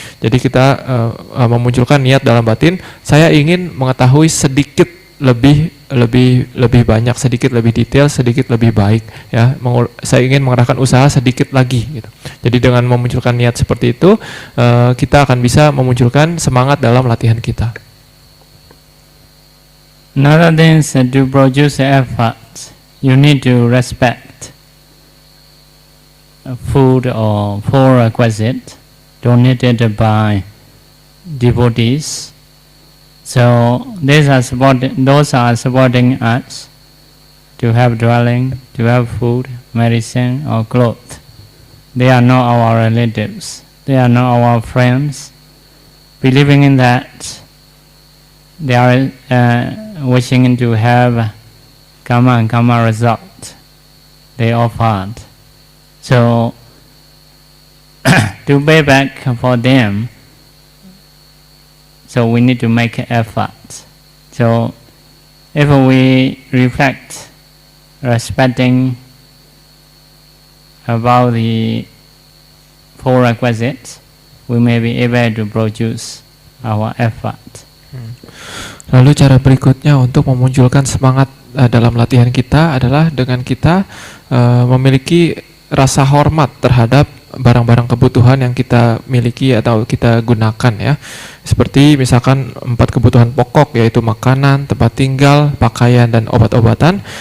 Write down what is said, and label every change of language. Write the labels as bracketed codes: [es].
[id] Jadi kita memunculkan niat dalam batin, saya ingin mengetahui sedikit lebih banyak, sedikit lebih detail, sedikit lebih baik ya. Saya ingin mengerahkan usaha sedikit lagi gitu. Jadi dengan memunculkan niat seperti itu, kita akan bisa memunculkan semangat dalam latihan kita. [en] Another thing is to produce effort, you need to respect food or prerequisite donated by devotees. So those are supporting us to have dwelling, to have food, medicine or clothes. They are not our relatives. They are not our friends. Believing in that, they are wishing to have karma result they offered. So to pay back for them, so we need to make an effort. So if we reflect, respecting about the prerequisites, we may be able to produce our effort. [id] Lalu cara berikutnya untuk memunculkan semangat dalam latihan kita adalah dengan kita memiliki rasa hormat terhadap barang-barang kebutuhan yang kita miliki atau kita gunakan ya. Seperti misalkan 4 kebutuhan pokok, yaitu makanan, tempat tinggal, pakaian, dan obat-obatan.